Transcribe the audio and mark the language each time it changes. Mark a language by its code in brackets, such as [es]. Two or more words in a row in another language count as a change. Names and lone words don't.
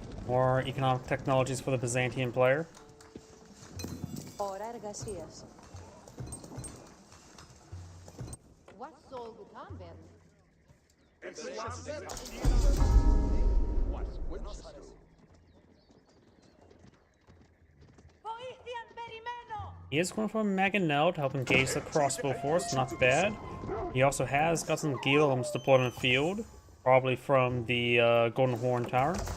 [en] More economic technologies for the Byzantine player. [el] Ώρα εργασίας. [de] Was soll getan werden? [en] He is going for Mangonel to help engage the crossbow force, not bad. He also has got some Guillims deployed in the field, probably from the Golden Horn Tower.